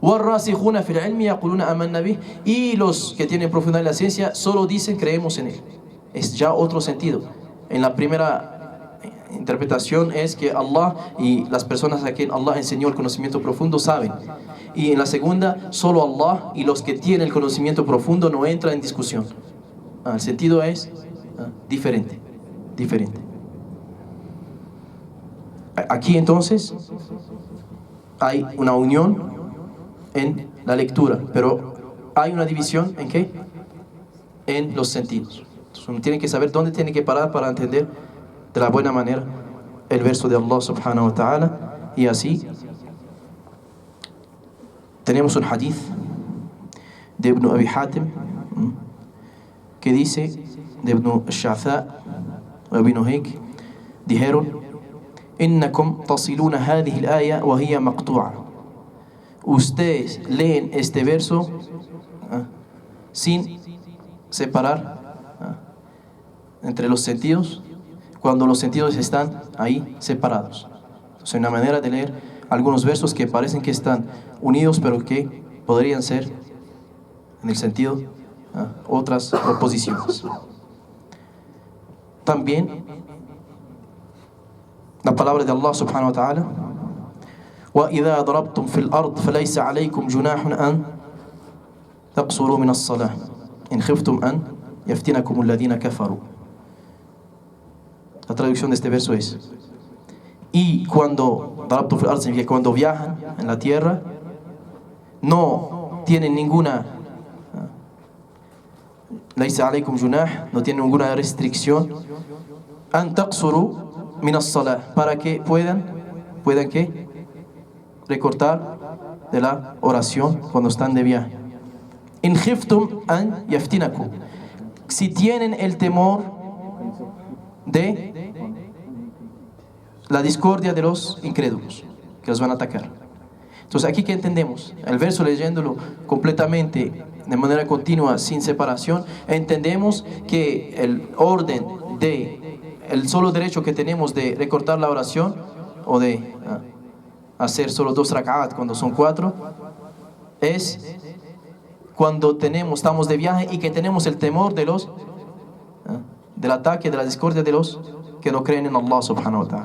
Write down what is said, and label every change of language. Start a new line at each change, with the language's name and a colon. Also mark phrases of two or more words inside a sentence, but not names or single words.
Arabic: وَالرَّاسِخُونَ فِي الْعِلْمِ يَقُولُونَ آمَنَّا بِهِ.
Spanish: Y los que tienen profundidad en la ciencia solo dicen creemos en él. Es ya otro sentido. En la primera interpretación es que Allah y las personas a quien Allah enseñó el conocimiento profundo saben. Y en la segunda, solo Allah y los que tienen el conocimiento profundo no entran en discusión. El sentido es diferente. Aquí entonces hay una unión en la lectura, pero hay una división ¿en qué? En los sentidos. Entonces uno tiene que saber dónde tiene que parar para entender de la buena manera el verso de Allah
Arabic: سبحانه وتعالى.
Spanish: Y así tenemos un hadith de Ibn Abi Hatim que dice, de Ibn Sha'tha o Ibn Hik, dijeron:
Arabic: إنكم تصلون هذه الآية وهي مقطوعة.
Spanish: Ustedes leen este verso sin separar entre los sentidos, cuando los sentidos están ahí separados. Es una manera de leer algunos versos que parecen que están unidos, pero que podrían ser en el sentido otras oposiciones. También la palabra de Allah
Arabic: سبحانه وتعالى: وَإِذَا ضَرَبْتُمْ فِي الْأَرْضِ فَلَيْسَ عَلَيْكُمْ جُنَاحٌ أَن تَقْصُرُوا مِنَ الصَّلَاةِ إِنْ خِفْتُمْ أَن يَفْتِنَكُمُ الَّذِينَ كَفَرُوا.
Spanish: La traducción de este verso es: y cuando
Arabic: ضَرَبْتُمْ فِي الْأَرْضِ
Spanish: significa cuando viajan en la tierra, no tienen ninguna
Arabic: لَيْسَ عَلَيْكُمْ جُنَاح,
Spanish: no tienen ninguna restricción,
Arabic: أَن تَقْصُرُوا مِنَ الصَّلَاةِ,
Spanish: para que puedan ¿qué? Recortar de la oración cuando están de viaje.
Arabic: إِنْ خِفْتُمْ أَن يَفْتِنَكُمْ,
Spanish: si tienen el temor de la discordia de los incrédulos que los van a atacar. Entonces aquí, ¿qué entendemos? El verso, leyéndolo completamente de manera continua, sin separación, entendemos que el orden de el solo derecho que tenemos de recortar la oración o de hacer solo 2 rak'at cuando son 4 es cuando estamos de viaje y que tenemos el temor de del ataque, de la discordia de los que no creen en Allah
Arabic: سبحانه وتعالى.